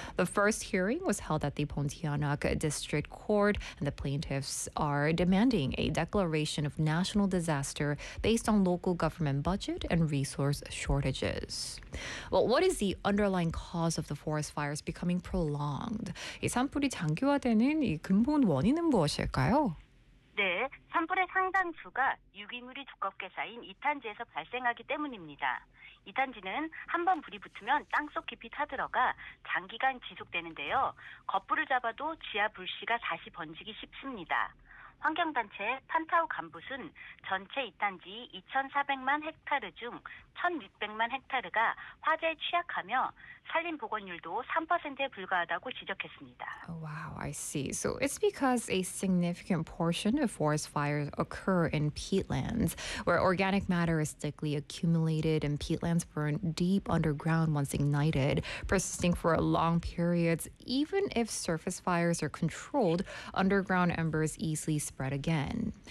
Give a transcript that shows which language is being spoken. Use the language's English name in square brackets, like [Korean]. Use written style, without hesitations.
[English] The first hearing was held at the Pontianak District Court, and the plaintiffs are demanding a declaration of national disaster based on local government budget and resource shortages. Well, what is the underlying cause of the forest fires becoming prolonged? [Korean] 이 산불이 장기화되는 이 근본 원인은 무엇일까요? 네, 산불의 상당수가 유기물이 두껍게 쌓인 이탄지에서 발생하기 때문입니다. 이탄지는 한 번 불이 붙으면 땅속 깊이 타들어가 장기간 지속되는데요. 겉불을 잡아도 지하 불씨가 다시 번지기 쉽습니다. 환경단체 판타우 간부는 전체 이탄지 2,400만 헥타르 중 1,600만 헥타르가 화재에 취약하며 산림 복원율도 3%에 불과하다고 지적했습니다. [English] Oh, wow, I see. So it's because a significant portion of forest fires occur in peatlands, where organic matter is thickly accumulated and peatlands burn deep underground once ignited, persisting for long periods. Even if surface fires are controlled, underground embers easily spread again.